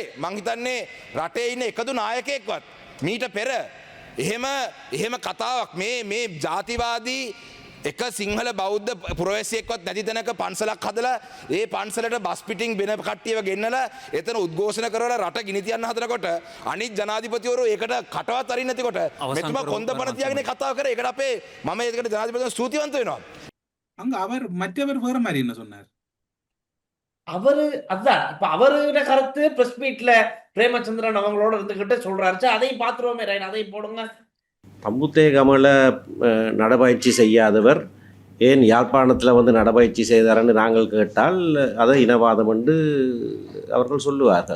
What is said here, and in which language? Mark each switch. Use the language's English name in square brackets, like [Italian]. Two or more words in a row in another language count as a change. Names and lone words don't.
[Sinhala] මං හිතන්නේ රටේ ඉන්න එකදු නායකයෙක්වත් මීට පෙර එහෙම කතාවක් මේ ජාතිවාදී එක සිංහල බෞද්ධ පුරවැසියෙක්වත් නැති තැනක පන්සලක් හදලා ඒ පන්සලට බස් පිටින් වෙන කට්ටියව ගෙන්නලා එතන උද්ඝෝෂණ කරලා රට ගිනි තියන්න හදනකොට අනිත් ජනාධිපතිවරු ඒකට කටවත් අරින්න නැතිකොට මෙතුමා කොන්ද පණ තියාගෙන කතාව කරේ. ඒකට අපේ මම ඒකට ජනාධිපතිතුමා ස්තුතිවන්ත වෙනවා. [Tamil] அங்க அவர் மற்றவர் வேற மாதிரி என்ன சொன்னார்? அதான் இப்ப அவரோட கருத்து [English] press meetla [Tamil] பிரேமச்சந்திரன் அவங்களோட இருந்துகிட்டு சொல்றாரு. அதையும் பாத்துருவோமே ரைன், அதையும் போடுங்க. தம்புத்தே கமல நடப்பயிற்சி செய்யாதவர் ஏன் யாழ்ப்பாணத்தில் வந்து நடப்பயிற்சி செய்தார்னு நாங்கள் கேட்டால் அதை இனவாதம் என்று அவர்கள் சொல்லுவார்கள்.